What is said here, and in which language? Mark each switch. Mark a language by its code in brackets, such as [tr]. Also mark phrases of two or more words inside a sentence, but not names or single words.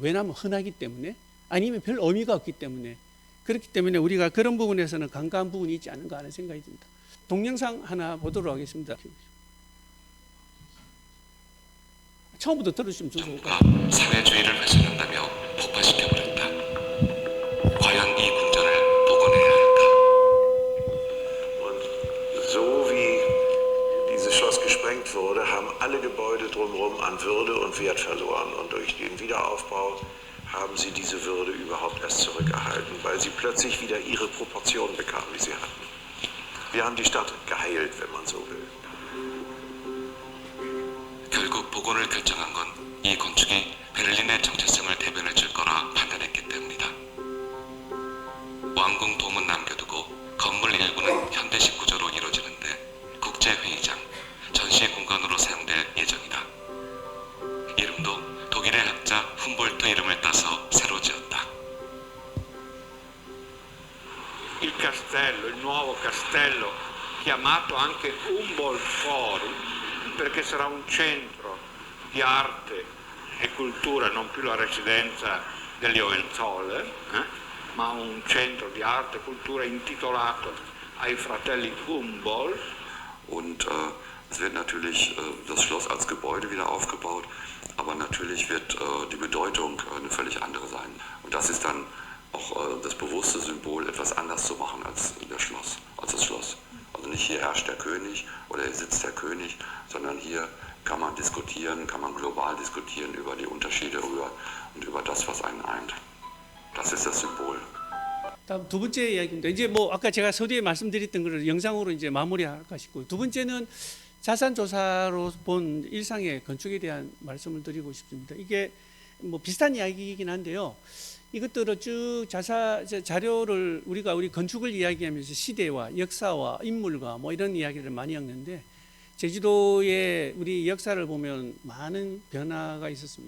[ko] 왜냐하면 흔하기 때문에 아니면 별 의미가 없기 때문에 그렇기 때문에 우리가 그런 부분에서는 간과한 부분이 있지 않은가 하는 생각이 듭니다. 동영상 하나 보도록 하겠습니다. 처음부터 들으시면 좋을 것 같아요. 사회주의를 훼손한다며 폭파시켜버렸다. 과연 이 궁전을 복원해야 할까? [de] Und so wie dieses Schloss gesprengt wurde, haben alle Gebäude drumherum an Würde und Wert verloren. Und durch den Wiederaufbau haben sie diese Würde überhaupt erst zurückerhalten, weil sie plötzlich wieder ihre Proportionen bekamen, die sie hatten. Wir haben die Stadt geheilt, wenn man so will. [ko] 결국 복원을 결정한 건 이 건축이 베를린의 정체성을 대변해 줄 거라 판단했기 때문이다. 왕궁 돔은 남겨두고 건물 일부는 현대식 구조로 이루어지는데 국제회의장, 전시 공간으로 사용될 예정이다. 이름도 독일의 학자 훔볼트 이름을 따서 새로 지었다. [it] Il castello, il nuovo castello, chiamato anche Humboldt Forum, perché sarà un centro di arte e cultura, non più la residenza degli Hohenzollern, ma un centro di arte e cultura intitolato ai fratelli Humboldt. [de] Und es wird natürlich das Schloss als Gebäude wieder aufgebaut, aber natürlich wird die Bedeutung eine völlig andere sein. Und das ist dann auch das bewusste Symbol, etwas anders zu machen als das Schloss. Also nicht hier herrscht der König oder hier sitzt der König, sondern hier kann man diskutieren, kann man global diskutieren über die Unterschiede und über das, was einen eint. Das ist das Symbol. [ko] 다음 두 번째 이야기입니다. 이제 뭐 아까 제가 서두에 말씀드렸던 것을 영상으로 이제 마무리할까 싶고 두 번째는 자산 조사로 본 일상의 건축에 대한 말씀을 드리고 싶습니다. 이게 뭐 비슷한 이야기이긴 한데요. 이것들을 쭉 자료를 우리 건축을 이야기하면서 시대와 역사와 인물과 뭐 이런 이야기를 많이 하는데 제주도의 우리 역사를 보면 많은 변화가 있었습니다.